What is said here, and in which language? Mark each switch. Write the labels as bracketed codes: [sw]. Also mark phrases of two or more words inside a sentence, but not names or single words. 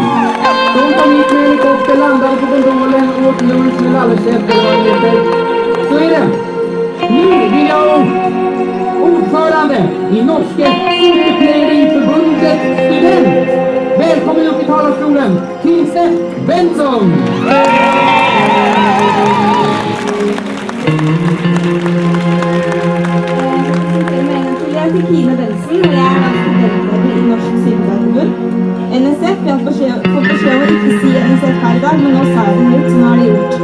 [sv] De kom hit med helikopter, landade på gondolen, åt lunch med lallerkäft eller vad det heter. Så är det. Nu vill jag ordförande i Norske Skolplayerförbundet student. Välkommen upp i talarstolen, Kirste Benson. [no] Jeg heter Kine Benson, og jeg er studentleder i Norsk Sykepleierforbund. NSF, jeg har fått beskjed om å ikke si NSF her i dag, men nå sa jeg det litt, så nå er det gjort.